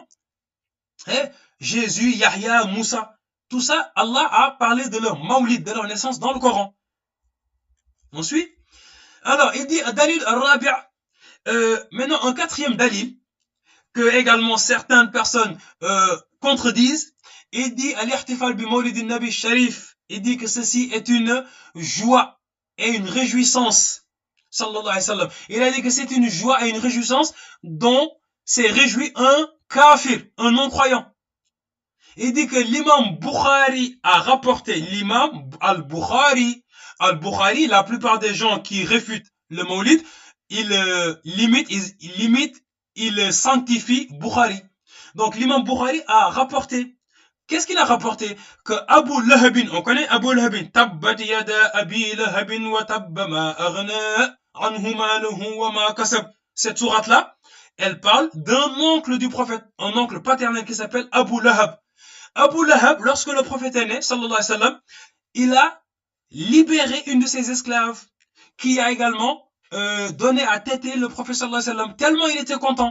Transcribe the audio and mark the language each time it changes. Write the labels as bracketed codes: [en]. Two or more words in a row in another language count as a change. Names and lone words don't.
[fr] Jésus, Yahya, Moussa, tout ça, Allah a parlé de leur mawlid, de leur naissance dans le Coran. On suit? Alors, il dit, [ar] الدليل الرابع', [fr] maintenant un quatrième dalil, que également certaines personnes contredisent, il dit, [ar] الاحتفال بمولد النبي الشريف, [fr] il dit que ceci est une joie et une réjouissance. [ar] صلى الله عليه وسلم. [fr] Il a dit que c'est une joie et une réjouissance dont s'est réjoui un kafir, un non-croyant. Il dit que l'imam Bukhari a rapporté, l'imam al-Bukhari, la plupart des gens qui réfutent le Mawlid, il sanctifie Bukhari. Donc l'imam Bukhari a rapporté. Qu'est-ce qu'il a rapporté? Que Abu Lahabin, on connaît Abu Lahabin, [ar] تبت يدا أبي لهب وتب ما أغنى عنه ماله وما كسب. [fr] Cette sourate-là, elle parle d'un oncle du prophète, un oncle paternel qui s'appelle Abu Lahab. Abu Lahab, lorsque le prophète est né, [ar] صلى الله عليه وسلم, [fr] il a libéré une de ses esclaves, qui a également donné à téter le prophète [ar] صلى الله عليه وسلم, [fr] tellement il était content.